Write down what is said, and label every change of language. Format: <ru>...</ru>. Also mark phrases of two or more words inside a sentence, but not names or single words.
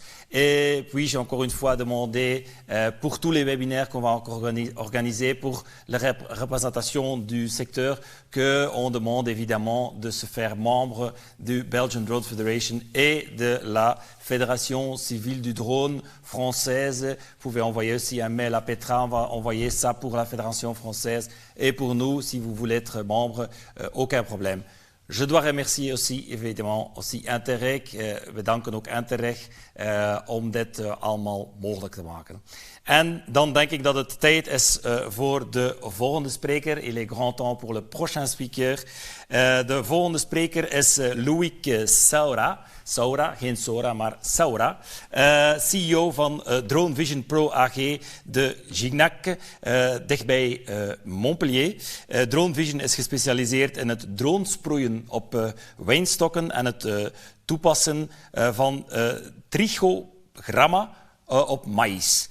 <fr>Et puis, j'ai encore une fois demandé pour tous les webinaires qu'on va encore organiser pour la représentation du secteur qu'on demande évidemment de se faire membre du Belgian Drone Federation et de la Fédération civile du drone française. Vous pouvez envoyer aussi un mail à Petra, on va envoyer ça pour la Fédération française et pour nous, si vous voulez être membre, aucun problème. Je dois remercier aussi, évidemment, Interreg.</fr> <nl>We danken ook Interreg om dit allemaal mogelijk te maken. En dan denk ik dat het tijd is voor de volgende spreker.</nl> <fr>Il est grand temps pour le prochain speaker.</fr> <nl>De volgende spreker is Loïc Saura. Saura, geen Sora, maar Saura. CEO van Drone Vision Pro AG de Gignac, dichtbij Montpellier. Drone Vision is gespecialiseerd in het dronesproeien op wijnstokken en het toepassen van trichogramma op maïs.</nl>